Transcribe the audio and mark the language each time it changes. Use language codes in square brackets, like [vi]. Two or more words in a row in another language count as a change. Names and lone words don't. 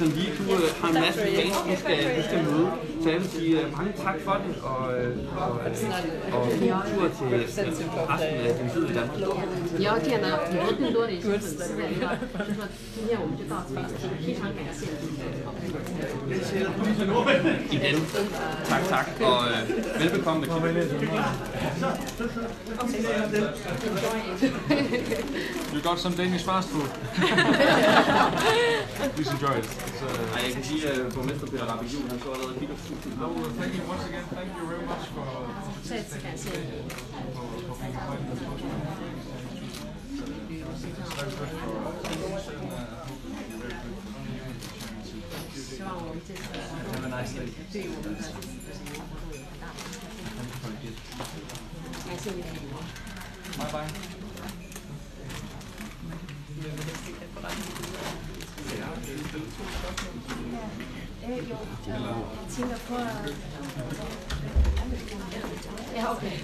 [da] Lige du har en masse fans, du skal møde. Så jeg vil sige mange tak for det, og god tur til resten af din tid i Danmark. Ja, gerne. Igen, tak, og velbekomme til. [en] You got some Danish fast food. Please enjoy it. [da] Jeg kan sige, at borgmester Peter Rabeck Juhl, han så allerede kigger på studiet. [en] Thank you once again. Thank you very much for being Have a nice day. Bye bye. [da] Ja, okay.